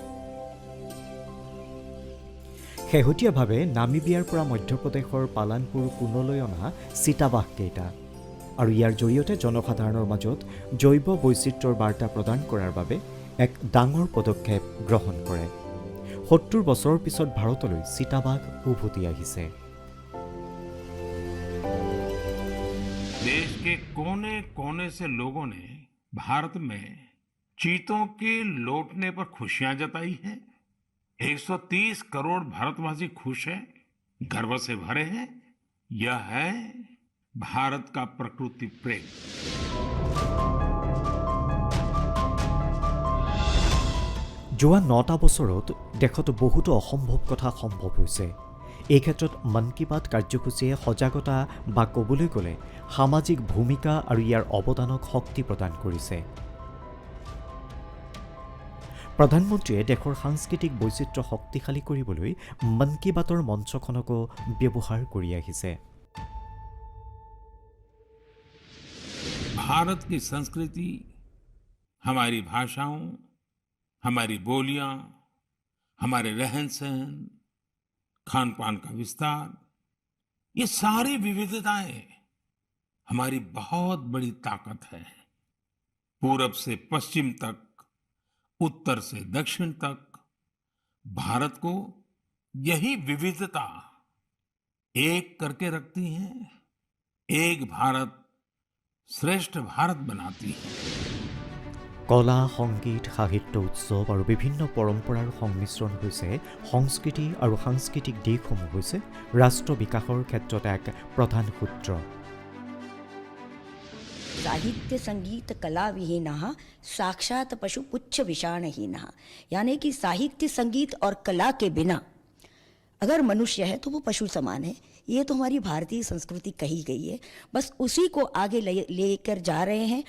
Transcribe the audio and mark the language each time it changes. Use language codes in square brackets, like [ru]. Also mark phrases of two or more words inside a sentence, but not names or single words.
[as] শেহতীয়াভাৱে নামিবিয়াৰ পৰা মধ্যপ্ৰদেশৰ পালানপুৰ কুনলৈ অনা চিতাবাঘকেইটা আৰু ইয়াৰ জৰিয়তে জনসাধাৰণৰ মাজত জৈৱ বৈচিত্ৰ্যৰ বাৰ্তা প্ৰদান কৰাৰ বাবে এক ডাঙৰ পদক্ষেপ গ্ৰহণ কৰে। 70 বছৰৰ পিছত ভাৰতলৈ চিতাবাঘ উভতি আহিছে। [hi] देश के कोने कोने से लोगों ने भारत में चीतों के लौटने पर खुशियां जताई हैं। 130 करोड़ भारतवासी खुश हैं, गर्व से भरे हैं। यह है भारत का प्रकृति प्रेम। [as] যোৱা 9টা বছৰত দেশত বহুতো অসম্ভৱ কথা সম্ভৱ হৈছে। এই ক্ষেত্ৰত মন কী বাত কাৰ্যসূচীয়ে সজাগতা বা ক'বলৈ গ'লে সামাজিক ভূমিকা আৰু ইয়াৰ অৱদানক শক্তি প্ৰদান কৰিছে। প্ৰধানমন্ত্ৰীয়ে দেশৰ সাংস্কৃতিক বৈচিত্ৰ্য শক্তিশালী কৰিবলৈ মন কী বাতৰ মঞ্চখনকো ব্যৱহাৰ কৰি আহিছে। [hi] भारत की संस्कृति, हमारी भाषाओं, हमारी बोलियां, हमारे रहन सहन, खान पान का विस्तार, ये सारी विविधताएं हमारी बहुत बड़ी ताकत है। पूरब से पश्चिम तक, उत्तर से दक्षिण तक भारत को यही विविधता एक करके रखती है, एक भारत श्रेष्ठ भारत বনাती है। [as] কলা, সংগীত, সাহিত্য উৎসৱ আৰু বিভিন্ন পৰম্পৰাৰ সংমিশ্ৰণ হৈছে সংস্কৃতি আৰু সাংস্কৃতিক দিশসমূহ হৈছে ৰাষ্ট্ৰ বিকাশৰ ক্ষেত্ৰত এক প্ৰধান সূত্ৰ। [sa] साहित्य संगीत कला विहीनः साक्षात पशु पुच्छ विषाणहीनः, [hi] यानी कि साहित्य संगीत और कला के बिना अगर मनुष्य है तो वो पशु समान है। ये तो हमारी भारतीय संस्कृति कही गई है, बस उसी को आगे लेकर जा रहे हैं।